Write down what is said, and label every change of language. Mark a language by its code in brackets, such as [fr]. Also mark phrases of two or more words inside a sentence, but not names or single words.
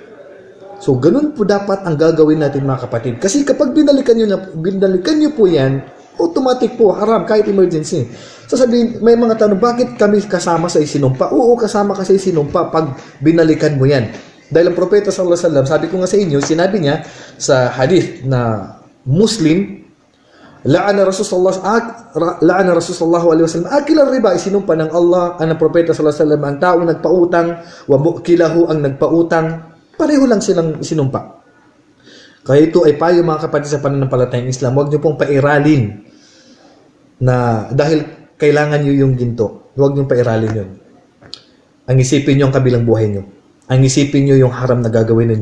[tl] So, ganun po dapat ang gagawin natin, mga kapatid. Kasi kapag binalikan nyo po yan, automatic po, haram, kahit emergency. Sasabihin, may mga tanong, bakit kami kasama sa isinumpa? Oo, kasama ka sa isinumpa pag binalikan mo yan. Dahil ang propeta [ar] صلى الله عليه وسلم, [tl] sabi ko nga sa inyo, sinabi niya sa hadith na Muslim, [ar] لعن رسول الله عليه وسلم آكل الربا, [tl] isinumpa ng Allah ang propeta [ar] صلى الله عليه وسلم [tl] ang tao nagpautang [ar] وموكله [tl] ang nagpautang, pareho lang silang isinumpa. Kaya ito ay payo, mga kapatid, sa pananampalatayang Islam, huwag niyo pong pairalin na dahil kailangan niyo yung ginto, huwag niyo pairalin yun. Ang isipin niyo ang kabilang buhay niyo, ang isipin niyo yung haram na gagawin niyo.